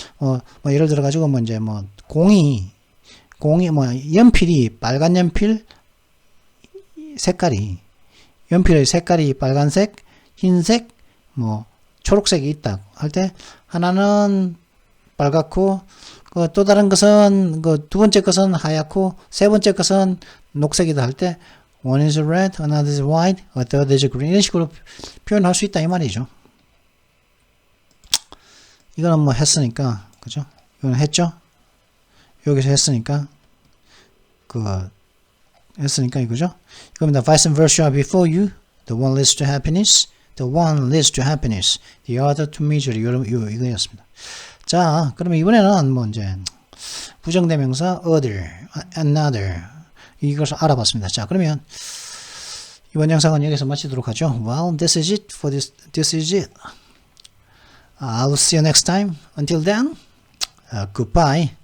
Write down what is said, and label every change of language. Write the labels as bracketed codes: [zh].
[ko] 뭐 예를 들어 가지고 뭐 이제 뭐 공이 연필이 빨간 연필 색깔이 연필의 색깔이 빨간색, 흰색, 뭐 초록색이 있다 할 때 하나는 빨갛고 또 다른 것은 두 번째 것은 하얗고 세 번째 것은 녹색이다 할 때 [en] one is red, another is white, a third is green [ko] 이런 식으로 표현할 수 있다 이 말이죠. 이거는 뭐 했으니까 그죠? 이거는 했죠? 여기서 했으니까 했으니까 이거죠? 이겁니다. [en] Vice and versa before you. The one leads to happiness. The one leads to happiness. The other to misery. [ko] 이거였습니다. 자, 그러면 이번에는 뭐 이제 부정대명사 other, another 이것을 알아봤습니다. 자, 그러면 이번 영상은 여기서 마치도록 하죠. [en] Well, this is it for this is it. I'll see you next time. Until then, goodbye.